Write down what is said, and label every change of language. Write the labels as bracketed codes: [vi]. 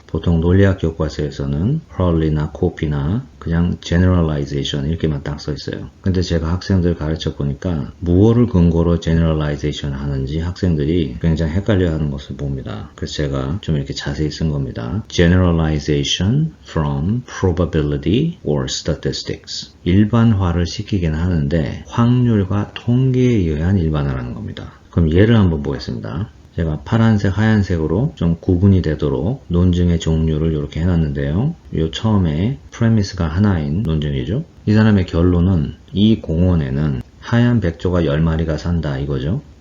[ko] 보통 논리학 교과서에서는 Hurley나 Cope나 그냥 generalization 이렇게만 딱 써 있어요. 근데 제가 학생들 가르쳐 보니까 무엇을 근거로 generalization 하는지 학생들이 굉장히 헷갈려 하는 것을 봅니다. 그래서 제가 좀 이렇게 자세히 쓴 겁니다. [en] Generalization from probability or statistics. [ko] 일반화를 시키긴 하는데 확률과 통계에 의한 일반화라는 겁니다. 그럼 예를 한번 보겠습니다. 제가 파란색, 하얀색으로 좀 구분이 되도록 논증의 종류를 이렇게 해놨는데요. 요 처음에 프레미스가 하나인 논증이죠. 이 사람의 결론은 이 공원에는 하얀 백조가 10마리가 산다 이거죠.